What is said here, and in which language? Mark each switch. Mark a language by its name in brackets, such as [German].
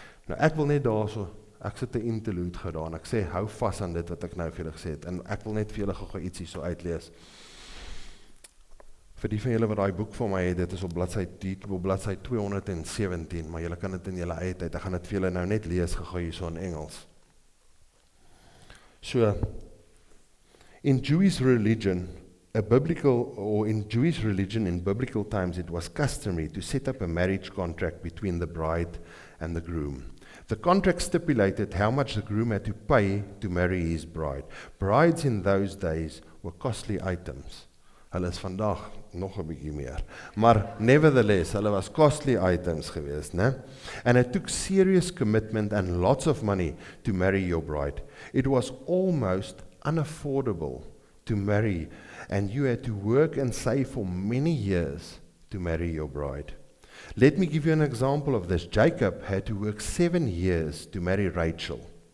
[Afrikaans] Nou ek wil net daarso, ek sit 'n interlude gedaan, ek sê, hou vas aan dit wat ek nou vir julle gesê het, en ek wil net vir julle gou ietsie so uitlees. Vir die van julle wat daai boek vir my het, dit is op bladsy 217, maar julle kan dit in julle eie tyd, ek gaan dit vir julle nou net lees gou hierso in Engels. [English] So, in Jewish religion, in biblical times, it was customary to set up a marriage contract between the bride and the groom. The contract stipulated how much the groom had to pay to marry his bride. Brides in those days were costly items. [Afrikaans] Hulle is vandag nog 'n bietjie meer. Maar nevertheless, hulle was [English] costly items [Afrikaans] geweest, né? [English] And it took serious commitment and lots of money to marry your bride. It was almost unaffordable to marry, and you had to work and save for many years to marry your bride. Let me give you an example of this. Jacob had to work 7 years to marry Rachel.